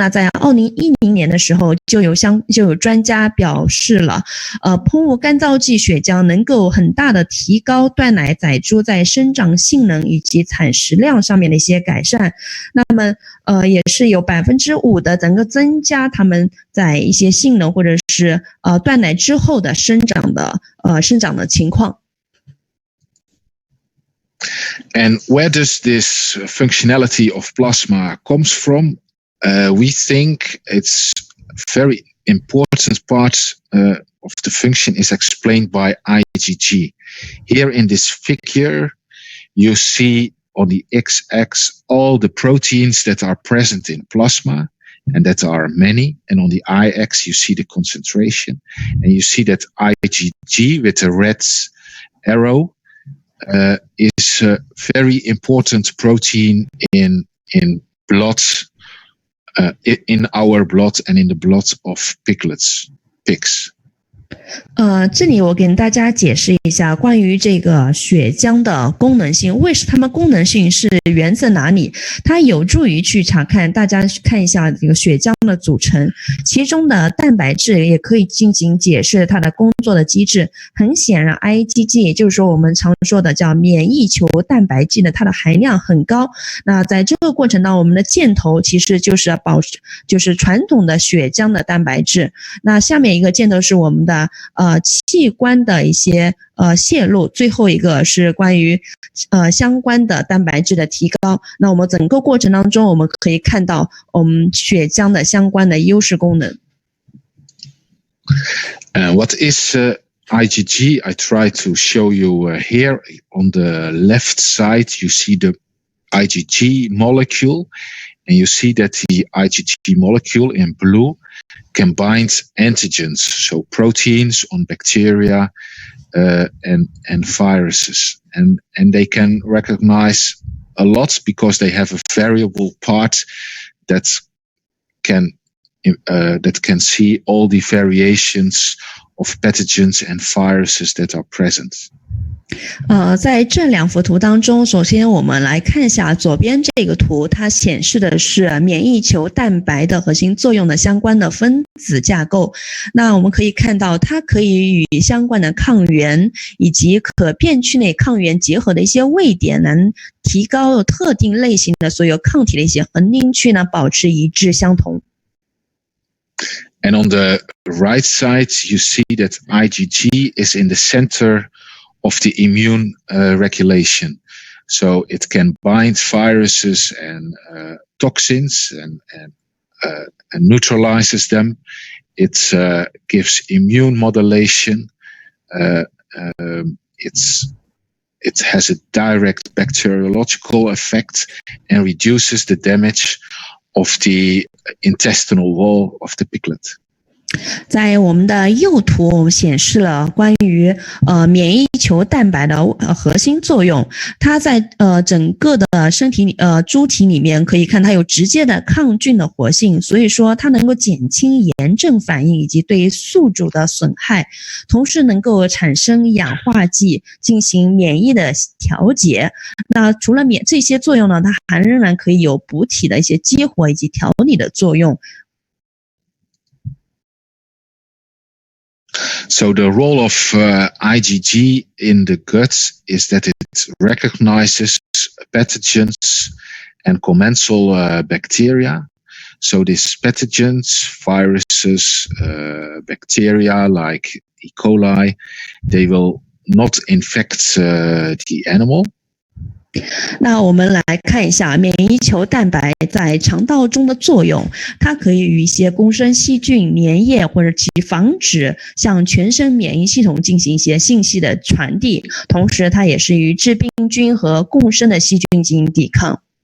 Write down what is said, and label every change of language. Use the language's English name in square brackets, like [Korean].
[Chinese] 那在2010年的时候，就有专家表示了，喷雾干燥剂血浆能够很大的提高断奶仔猪在生长性能以及产食量上面的一些改善。那么也是有5%的整个增加他们在一些性能或者是断奶之后的生长的情况。 [English] And where does this functionality of plasma comes from? We think it's very important part of the function is explained by IgG. Here in this figure, you see on the x-axis all the proteins that are present in plasma, and that are many. And on the y-axis, you see the concentration. And you see that IgG with a red arrow is a very important protein in blood, in our blood and in the blood of pigs. [Chinese] 这里我给大家解释一下关于这个血浆的功能性，它们功能性是源自哪里？它有助于去查看，大家看一下这个血浆的组成，其中的蛋白质也可以进行解释它的工作的机制。很显然 IgG 也就是说我们常说的叫免疫球蛋白剂的它的含量很高。那在这个过程当中，我们的箭头其实就是传统的血浆的蛋白质。那下面一个箭头是我们的器官的一些泄露，最后一个是关于相关的蛋白质的提高。那我们整个过程当中，我们可以看到我们血浆的相关的优势功能。 [English] What is IgG? I try to show you here on the left side. You see the IgG molecule, and you see that the IgG molecule in blue combines antigens, so proteins on bacteria and viruses, and they can recognize a lot because they have a variable part that can see all the variations of pathogens and viruses that are present. [Chinese] 在这两幅图当中，首先我们来看一下左边这个图，它显示的是免疫球蛋白的核心作用的相关的分子架构。那我们可以看到，它可以与相关的抗原以及可变区内抗原结合的一些位点，能提高特定类型的所有抗体的一些恒定区呢，保持一致相同。 [English] And on the right side, you see that IgG is in the center of the immune regulation. So it can bind viruses and toxins and neutralizes them. It gives immune modulation. It has a direct bacteriological effect and reduces the damage of the intestinal wall of the piglet. [Chinese] 在我们的右图，我们显示了关于免疫球蛋白的核心作用。它在整个的身体猪体里面可以看它有直接的抗菌的活性，所以说它能够减轻炎症反应以及对宿主的损害，同时能够产生氧化剂进行免疫的调节。那除了这些作用呢，它还仍然可以有补体的一些激活以及调理的作用。 [English] So the role of IgG in the gut is that it recognizes pathogens and commensal bacteria. So these pathogens, viruses, bacteria like E. coli, they will not infect the animal. [Chinese] 那我们来看一下免疫球蛋白在肠道中的作用，它可以与一些共生细菌、粘液或者其防止向全身免疫系统进行一些信息的传递，同时它也是与致病菌和共生的细菌进行抵抗。